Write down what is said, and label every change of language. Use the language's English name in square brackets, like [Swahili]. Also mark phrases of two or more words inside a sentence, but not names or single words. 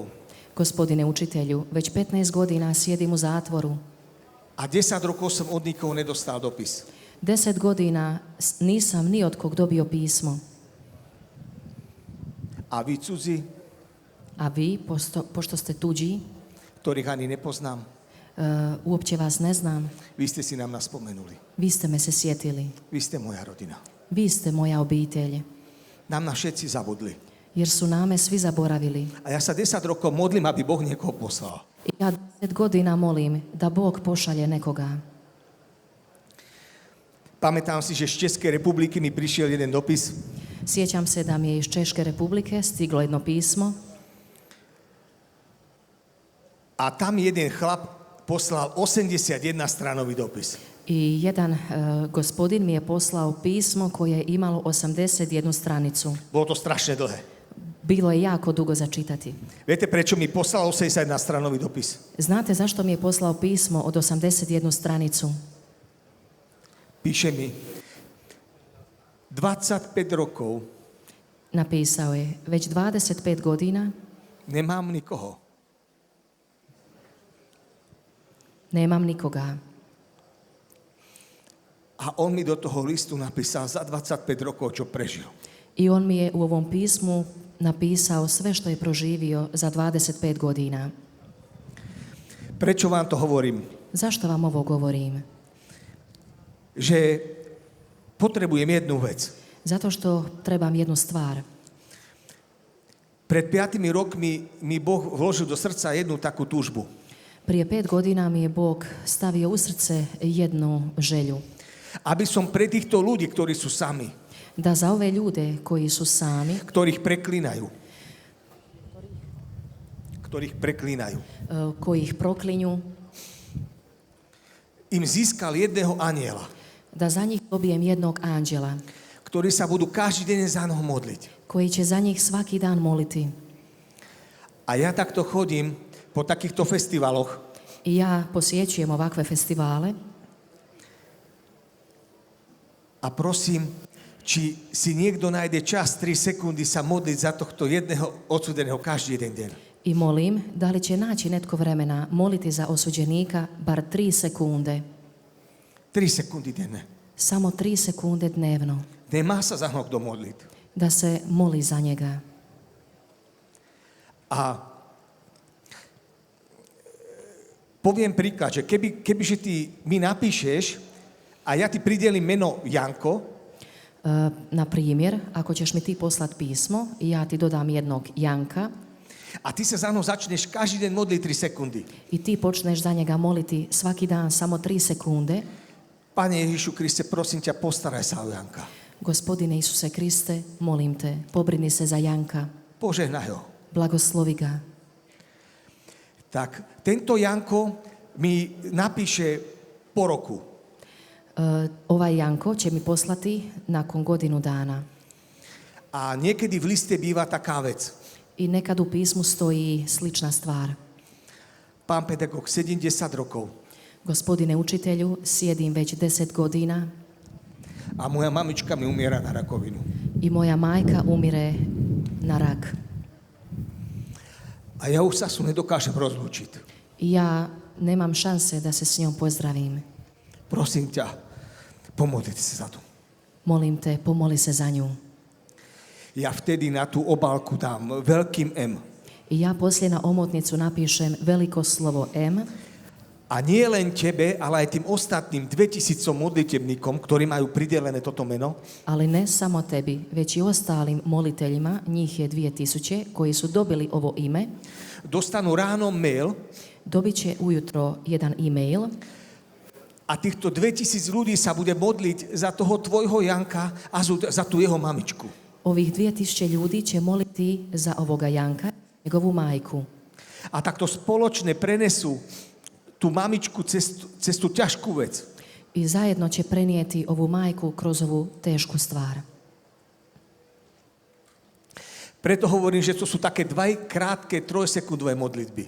[Croatian] gospodine učitelju, već 15 godina sjedim u zatvoru. [Slovak] A 10 rokov som od nikoho nedostal dopis. [Croatian] 10 godina nisam ni od kog dobio pismo. [Slovak] A vy cudzí, [Croatian] A vi, pošto ste tuđi, [Slovak] ktorých ani nepoznám, [Croatian] uopće vas ne znam, [Slovak] vy ste si nám naspomenuli. [Croatian] vi ste me se sjetili. [Slovak] Vy ste moja rodina. [Croatian] Vi ste moja obitelj. [Slovak] Nám na všetci zabudli. [Croatian] Jer su name svi zaboravili. [Slovak] A ja sa 10 rokov modlím, aby Boh niekoho poslal. [Croatian] I ja 10 godina molim da Bog pošalje nekoga. [Slovak] Pamätám si, že z Českej republiky mi prišiel jeden dopis [Croatian] Sjećam se da mi je iz Češke republike stiglo jedno pismo [Slovak] a tam jeden chlap poslal 81-stranový dopis. [Croatian] I jedan gospodin mi je poslao pismo koje je imalo 81 stranicu. [Slovak] Bolo to strašne dlhé. [Croatian] Bilo je jako dugo za čitati. [Slovak] Viete, prečo mi poslal 81-stranový dopis? [Croatian] Znate zašto mi je poslao pismo od 81 stranicu? [Slovak] Píše mi, 25 rokov [Croatian] Napisao je, već 25 godina [Slovak] nemám nikoho. [Croatian] nemam nikoga. [Slovak] A on mi do toho listu napísal za 25 rokov, čo prežil. [Croatian] I on mi je u ovom pismu napisao sve što je proživio za 25 godina. [Slovak] Prečo vám to hovorím? [Croatian] Zašto vam ovo govorim? [Slovak] Že potrebujem jednu vec. [Croatian] Zato što trebam jednu stvar. [Slovak] Pred 5 rokmi mi Boh vložil do srdca jednu takú túžbu. [Croatian] Prije 5 godina mi je Bog stavio u srce jednu želju. [Slovak] Aby som pre týchto ľudí, ktorí sú sami, [Croatian] Da za ove ljude koji su sami, [Slovak] ktorých preklínajú, [Croatian] koji ih proklinju, [Slovak] im získal jedného anjela, [Croatian] da za njih dobijem jednog anđela, [Slovak] ktorí sa budú každý deň za mnou modliť. [Croatian] koji će za njih svaki dan moliti. [Slovak] A ja takto chodím po takýchto festivaloch [Croatian] I ja posjećujem ovakve festivale [Slovak] a prosím, či si niekto nájde čas 3 sekundy sa modliť za tohto jedného odsúdeného každý jeden deň. [Croatian] i molim da li će naći netko vremena moliti za osuđenika bar 3 sekunde. [Slovak] 3 sekundy denne. [Croatian] Samo 3 sekunde dnevno. [Slovak] Nemá sa za mnoho kto modliť. [Croatian] Da se moli za njega. [Slovak] A poviem príklad, že kebyže ty mi napíšeš a ja ti pridelím meno Janko, [Croatian] Na primjer, ako ćeš mi ti poslat pismo i ja ti dodam jednog Janka [Slovak] a ty sa za mnou začneš každý deň modliť 3 sekundy. [Croatian] i ti počneš za njega moliti svaki dan samo 3 sekunde, [Slovak] Pane Ježišu Kriste, prosím ťa, postaraj sa o Janka. [Croatian] Gospodine Isuse Kriste, molim te, pobrini se za Janka, [Slovak] Požehnaj ho. [Croatian] blagoslovi ga. [Slovak] Tak tento Janko mi napíše po roku. [Croatian] Ovaj Janko će mi poslati nakon godinu dana. [Slovak] A niekedy v liste býva taká vec. [Croatian] I nekad u pismu stoji slična stvar. [Slovak] Pán pedagóg, 70 rokov. [Croatian] Gospodine učitelju, sjedim već 10 godina [Slovak] A moja mamička mi umiera na rakovinu. [Croatian] i moja majka umire na rak. [Slovak] A ja už sa su nedokážem rozlúčiť. [Croatian] I ja nemam šanse da se s njom pozdravim. [Slovak] Prosím ťa, pomodlite sa za to. [Croatian] Molim te, pomoli se za nju. [Slovak] Ja vtedy na tú obálku dám veľkým M. [Croatian] I ja poslije na omotnicu napišem veliko slovo M [Slovak] A nie len tebe, ale aj tým ostatným 2000 modlitebníkom, ktorí majú pridelené toto meno, [Croatian] ali ne samo tebi, već i ostalim moliteljima, njih je 2000, koji su dobili ovo ime, [Slovak] dostanú ráno mail [Croatian] dobit će ujutro jedan e-mail [Slovak] a týchto 2000 ľudí sa bude modliť za toho tvojho Janka a za tú jeho mamičku. [Croatian] Ovih 2000 ljudi će moliti za ovoga Janka, njegovu majku. [Slovak] A takto spoločne prenesú tú mamičku cez tú ťažkú vec. [Croatian] I zajedno će prenijeti ovu majku kroz ovu tešku stvar. [Slovak] Preto hovorím, že to sú také 2 krátke 3-sekundové modlitby.